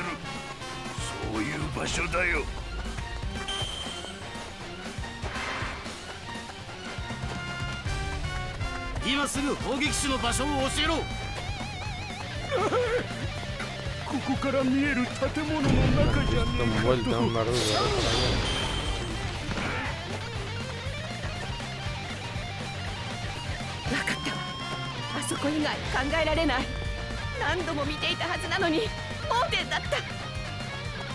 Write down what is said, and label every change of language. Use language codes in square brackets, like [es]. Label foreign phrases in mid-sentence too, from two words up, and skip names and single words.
[ja] そういう場所だよ。今すぐ砲撃手の場所を教えろ。ここから見える建物の中じゃね [es] Está [ja] えか [es] envuelto en [ja] と。 [es] un barullo. [ja] 分かったわ。あそこ以外考えられない。何度も見ていたはずなのに盲点だった。